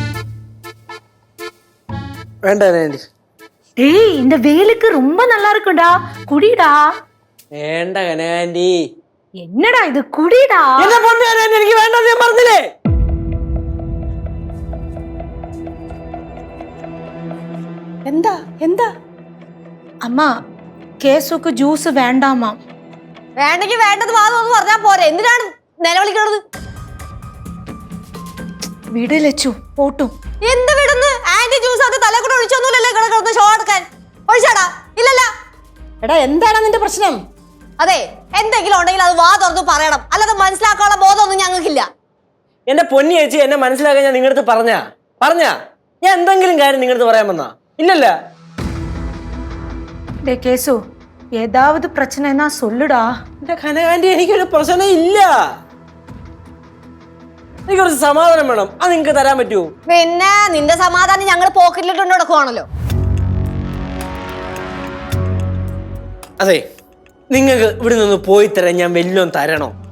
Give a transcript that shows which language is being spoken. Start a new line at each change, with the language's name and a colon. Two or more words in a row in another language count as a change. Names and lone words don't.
Tamil: வேண்டா. டேய், இந்த வேலுக்கு ரொம்ப நல்லா இருக்குடா, குடிடா.
Malayalam: വേണ്ട കനകാന്റി.
Tamil: என்னடா இது, குடிடா.
Malayalam: എന്നെ പൊന്നു കനകാന്റി, എനിക്ക് വേണ്ടെന്ന് ഞാൻ പറഞ്ഞില്ലേ?
Tamil: என்ன அம்மா, கேசுக்கு ஜூஸ் வேண்டாமா.
Malayalam: വേണ്ടെങ്കിൽ വേണ്ടത് വാ തുറന്ന് പറഞ്ഞാ പോരെ. എന്തിനാണ് നിലവിളിക്കണത്? വിട് ലച്ചു, പോട്ടും. എന്ത് വിടുന്നു? ആന്റി ജ്യൂസ് അത് തല കൂടെ ഒഴിച്ചൊന്നുമില്ലല്ലേ കിടക്കുന്നത് ഷോ എടുക്കാൻ? ഒഴിച്ചാടാ? ഇല്ലല്ല. എടാ എന്താണ് നിന്റെ പ്രശ്നം? അതെ, എന്തെങ്കിലും ഉണ്ടെങ്കിൽ അത് വാ തുറന്ന് പറയണം. അല്ലാതെ മനസ്സിലാക്കാനുള്ള ബോധമൊന്നും ഞങ്ങൾക്കില്ല. എന്റെ പൊന്നി ചേച്ചി, എന്നെ മനസ്സിലാക്കാൻ ഞാൻ നിങ്ങളുടെ പറഞ്ഞാ ഞാൻ എന്തെങ്കിലും കാര്യം നിങ്ങളുടെ പറയാൻ വന്നാ? ഇല്ലല്ല.
Tamil: டே கேசு, ஏதாவது பிரச்சனைனா சொல்லுடா.
Malayalam: എന്റെ കനകാന്റി, എനിക്കൊരു പ്രശ്നം ഇല്ല. എനിക്ക് കുറച്ച് സമാധാനം വേണം. അത് നിങ്ങക്ക് തരാൻ പറ്റുമോ? പിന്നെ നിന്റെ സമാധാനം ഞങ്ങൾ പോക്കറ്റിലിട്ടുണ്ട് നടക്കുവാണല്ലോ. അതെ, നിങ്ങൾക്ക് ഇവിടെ നിന്ന് പോയി തരാൻ ഞാൻ വല്ലോം തരണോ?